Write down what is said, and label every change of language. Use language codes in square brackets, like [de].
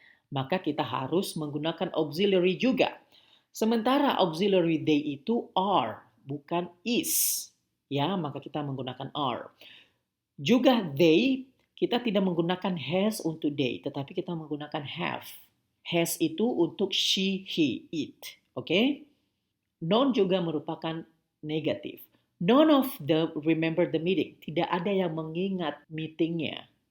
[id] Maka kita harus menggunakan auxiliary juga. Sementara auxiliary they itu are, bukan is. Ya, maka kita menggunakan are. Juga they, kita tidak menggunakan has untuk they, tetapi kita menggunakan have. Has itu untuk she, he, it. Oke? Non juga merupakan negatif. [en] None of them remember the meeting. [id] Tidak ada yang mengingat meetingnya.